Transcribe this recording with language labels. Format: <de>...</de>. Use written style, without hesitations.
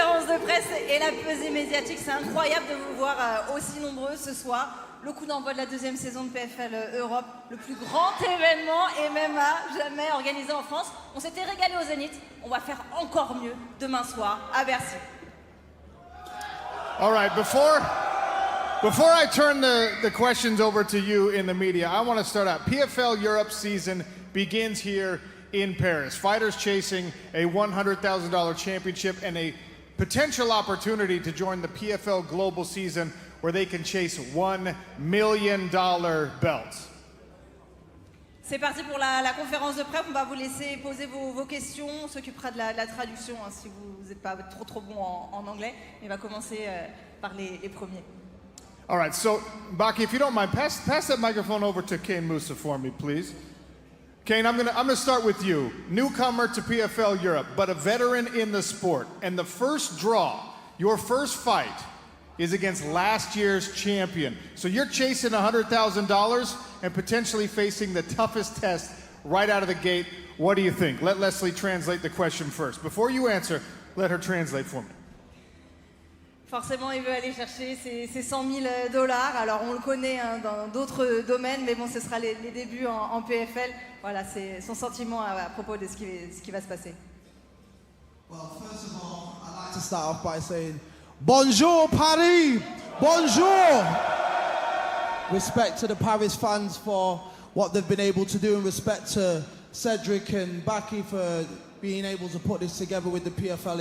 <fr>de presse et la pesée médiatique. C'est incroyable de vous voir aussi nombreux ce soir. Le coup d'envoi de la deuxième saison de PFL Europe, le plus grand événement MMA jamais organisé en France. On s'était régalé au Zénith. On va faire encore mieux demain soir à Bercy.</fr> <en>All right, before I turn the questions over to you in the media, I want to start out. PFL Europe season begins here in Paris. Fighters chasing a $100,000 championship and a potential opportunity to join the PFL Global season where they can chase $1 million belts.</en> <fr>C'est parti pour la conférence de presse. On va vous laisser poser vos questions. On s'occupera de la traduction hein, si vous n'êtes pas trop bon en anglais. Mais on va commencer par les premiers.</fr> <en>All right, so Baki, if you don't mind, pass that microphone over to Kane Moussa for me, please. Kane, I'm gonna start with you. Newcomer to PFL Europe, but a veteran in the sport. And the first draw, your first fight, is against last year's champion. So you're chasing $100,000 and potentially facing the toughest test right out of the gate. What do you think? Let Leslie translate the question first. Before you answer, let her translate for me.</en> <fr>Forcément, il veut aller chercher ses $100 000. Alors, on le connaît hein, dans d'autres domaines, mais bon, ce sera les débuts en PFL. Voilà, c'est son sentiment à propos de ce qui va se passer.</fr> <en>Well, first of all, I'd like to start off by saying,</en> <fr>Bonjour Paris! Bonjour!</fr> <en>Respect to the Paris fans for what they've been able to do, and respect to Cedric and Baki for being able to put this together with the PFL.</en>